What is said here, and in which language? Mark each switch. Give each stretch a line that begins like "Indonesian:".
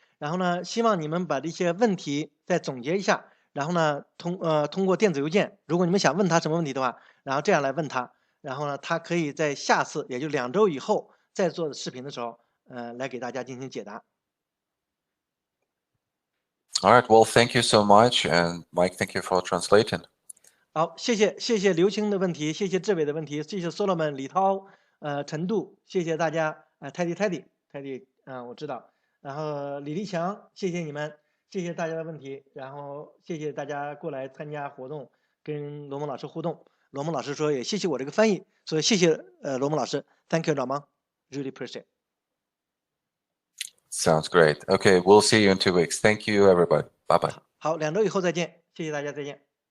Chinese: 然后呢，希望你们把这些问题再总结一下，然后呢，通过电子邮件，如果你们想问他什么问题的话，然后这样来问他，然后呢，他可以在下次，也就2周以后再做视频的时候，来给大家进行解答。
English: All right. Well, thank you so much, and Mike, thank you for translating.
Chinese: 好，谢谢刘青的问题，谢谢志伟的问题，谢谢 Solomon、李涛、陈杜，谢谢大家，Teddy，我知道，然后李立强，谢谢你们，谢谢大家的问题，然后谢谢大家过来参加活动，跟罗蒙老师互动。罗蒙老师说也谢谢我这个翻译，所以谢谢罗蒙老师 ，
English: Thank you，
Chinese: 老蒙 ，
English: Really appreciate。 Sounds great. Okay, we'll see you in 2 weeks. Thank you, everybody. Bye bye.
Chinese: 好，2周以后再见，谢谢大家，再见。